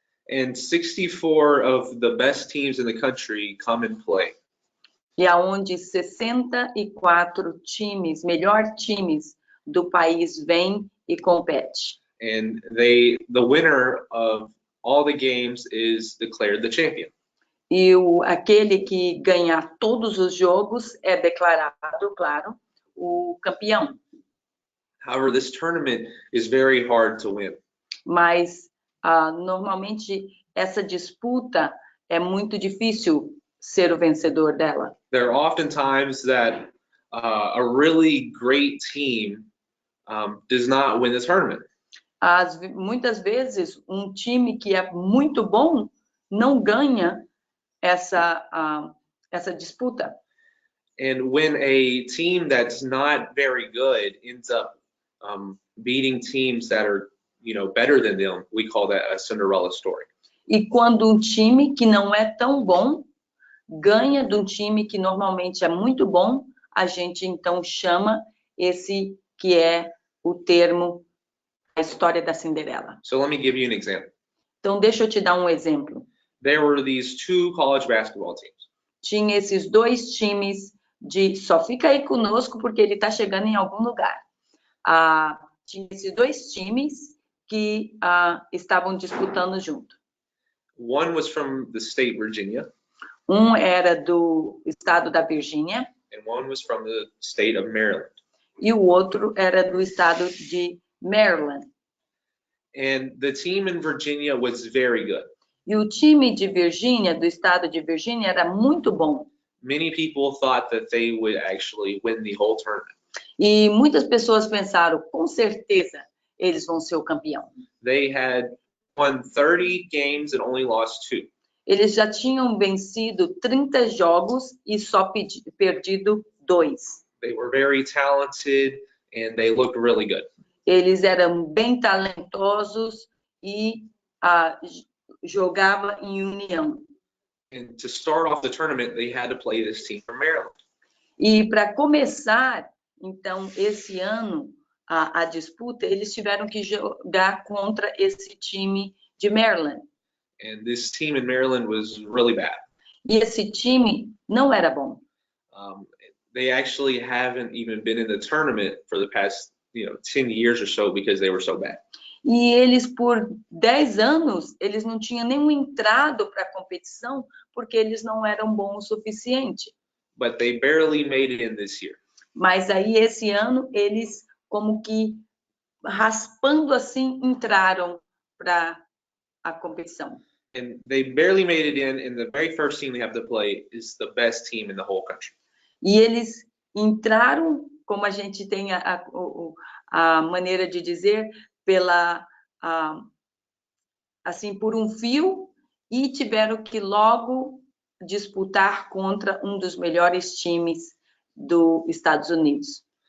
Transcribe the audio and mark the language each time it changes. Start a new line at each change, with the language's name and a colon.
English: And 64 of the best teams in the country come and play.
Portuguese: E aonde 64 times, melhor times do país vêm e competem.
English: And the winner of all the games is declared the champion.
Portuguese: E aquele que ganhar todos os jogos é declarado, claro, o campeão.
English: However, this tournament is very hard to win.
Portuguese: Mas normalmente essa disputa é muito difícil ser o vencedor dela.
English: There are often times that a really great team does not win the tournament.
Portuguese: Muitas vezes um time que é muito bom não ganha essa disputa.
English: And when a team that's not very good ends up beating teams that are, better than them, we call that a Cinderella story.
Portuguese: E quando um time que não é tão bom ganha de um time que normalmente é muito bom, a gente então chama esse que é o termo, a história da Cinderela.
English: So let me give you an example.
Portuguese: Então deixa eu te dar um exemplo.
English: There were these two college basketball teams.
Portuguese: Tinha esses dois times só fica aí conosco porque ele está chegando em algum lugar. Tinha esses dois times que estavam disputando junto.
English: One was from the state Virginia.
Portuguese: Um era do estado da Virgínia.
English: And one was from the state of Maryland.
Portuguese: E o outro era do estado de Maryland.
English: And the team in Virginia was very good.
Portuguese: E o time de Virgínia, do estado de Virgínia, era muito bom.
English: Many people thought that they would actually win the whole tournament.
Portuguese: E muitas pessoas pensaram, com certeza, eles vão ser o campeão.
English: They had won 30 games and only lost 2.
Portuguese: Eles já tinham vencido 30 jogos e só perdido 2.
English: They were very talented and they looked really good.
Portuguese: Eles eram bem talentosos e jogavam em união.
English: And to start off the tournament, they had to play this team from Maryland.
Portuguese: E para começar, então, esse ano, a disputa, eles tiveram que jogar contra esse time de Maryland.
English: And this team in Maryland was really bad.
Portuguese: E esse time não era bom.
English: They actually haven't even been in the tournament for the past 10 years or so because they were so bad.
Portuguese: E eles, por 10 anos, eles não tinham nem entrado para a competição porque eles não eram bons o suficiente.
English: But they barely made it in this year.
Portuguese: Mas aí, esse ano, eles, como que, raspando assim, entraram para a competição.
English: And they barely made it in, and the very first team they have to play is the best team in the whole country.
Portuguese: E eles entraram, como a gente tem a maneira de dizer, assim, por um fio, e tiveram que logo disputar contra um dos melhores times dos Estados Unidos.